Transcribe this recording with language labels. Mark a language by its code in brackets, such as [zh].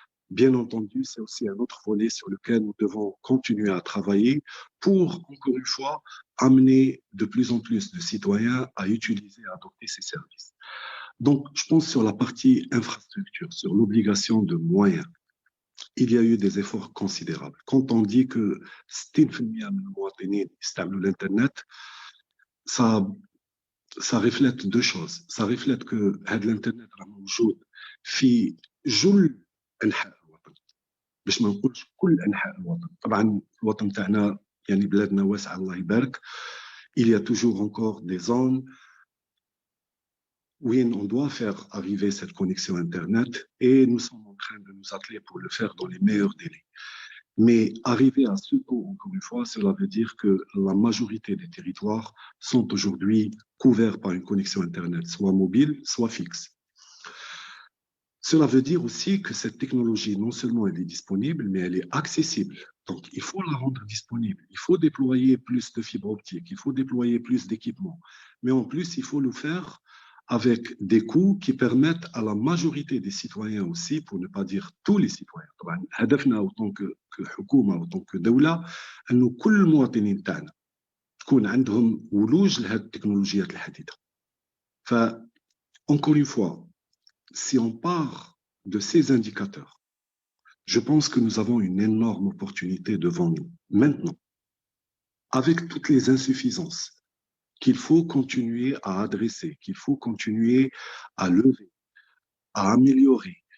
[fr] Bien entendu, c'est aussi un autre volet sur lequel nous devons continuer à travailler pour, encore une fois, amener de plus en plus de citoyens à utiliser et à adopter ces services. Donc, je pense sur la partie infrastructure, sur l'obligation de moyens. Il y a eu des efforts considérables. Quand on dit que 60% [ar] من المواطنين يستعملوا الانترنت, [fr] ça reflète deux choses. Ça reflète que l'internet [ar] راه موجود في جل أنحاء الوطن. باش ما نقولش كل أنحاء الوطن. طبعا الوطن تاعنا يعني بلادنا واسعة الله يبارك. [fr] Il y a toujours encore des zones où on doit faire arriver cette connexion Internet et nous sommes en train de nous atteler pour le faire dans les meilleurs délais. Mais arriver à ce taux, encore une fois, cela veut dire que la majorité des territoires sont aujourd'hui couverts par une connexion Internet, soit mobile, soit fixe. Cela veut dire aussi que cette technologie, non seulement elle est disponible, mais elle est accessible. Donc, il faut la rendre disponible. Il faut déployer plus de fibres optiques, il faut déployer plus d'équipements. Mais en plus, il faut le faire avec des coûts qui permettent à la majorité des citoyens aussi, pour ne pas dire tous les citoyens. [ar] طبعا هدفنا [fr] autant que [ar] حكومة autant que دولة أنه كل المواطنين تاعنا تكون عندهم ولوج لهذه التكنولوجيات الحديثة. [fr] ف encore une fois, si on part de ces indicateurs, je pense que nous avons une énorme opportunité devant nous. Maintenant, avec toutes les insuffisances qu'il faut continuer à adresser, qu'il faut continuer à lever, à améliorer.